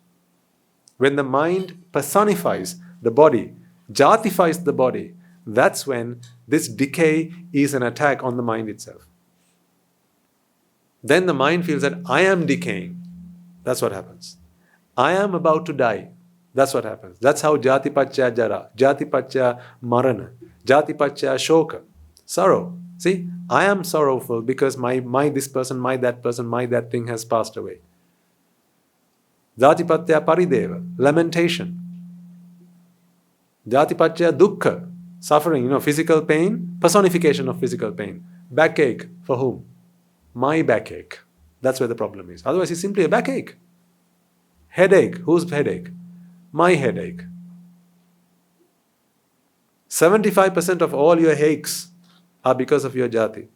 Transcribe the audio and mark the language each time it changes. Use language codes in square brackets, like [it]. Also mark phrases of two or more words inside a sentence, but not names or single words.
[en] When the mind personifies the body, jatifies the body, that's when this decay is an attack on the mind itself. Then the mind feels that I am decaying. That's what happens. I am about to die. That's what happens. That's how [pi] Játi paccaya jara, Játi paccaya marana, Játi paccaya shoka, [en] sorrow. See, I am sorrowful because my this person, my that thing has passed away. [pi] Játi paccaya parideva, lamentation. Játi paccaya dukkha, [en] suffering, physical pain, personification of physical pain. Backache, for whom? My backache. That's where the problem is. Otherwise, it's simply a backache. Headache, whose headache? My headache. 75% of all your aches are because of your Játi.